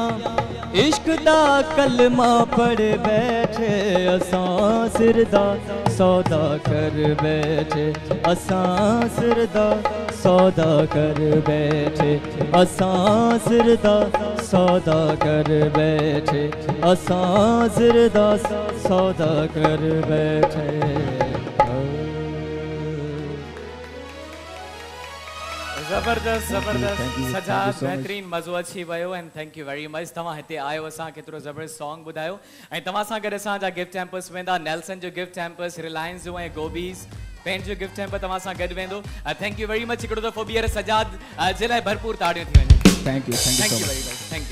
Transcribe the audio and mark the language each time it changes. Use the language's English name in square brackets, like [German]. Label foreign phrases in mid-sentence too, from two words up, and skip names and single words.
[Punjabi] ਇਸ਼ਕ ਦਾ ਕਲਮਾ ਪੜ੍ਹ ਬੈਠੇ ਅਸਾਂ ਸਿਰ ਦਾ ਸੌਦਾ ਕਰ ਬੈਠੇ, ਅਸਾਂ ਸਿਰ ਦਾ ਸੌਦਾ ਕਰ ਬੈਠੇ, ਅਸਾਂ ਸਿਰ ਦਾ ਸੌਦਾ ਕਰ ਬੈਠੇ, ਅਸਾਂ ਸਿਰ ਦਾ ਸੌਦਾ ਕਰ ਬੈਠੇ। [Sindhi] जबरदस्त जबरदस्त [English] Thank you सजाद so much. [Sindhi] बेहतरीन मज़ो अची वियो [English] and thank you very much. [Sindhi] तव्हां हिते आयो असां केतिरो ज़बरदस्त सॉन्ग ॿुधायो ऐं तव्हां सां गॾु असांजा [English] gift hampers [Sindhi] वेंदा, नेल्सन जो [English] gift hampers, [Sindhi] रिलायंस जो ऐं गोबीज़ पेंट जो [English] gift hamper [Sindhi] तव्हां सां गॾु वेंदो। [English] thank you very much. [Sindhi] हिकिड़ो दफ़ो ॿीहर सजाद जे लाइ भरपूर ताड़ियूं थी वञनि। [English] thank you thank so you much. very much.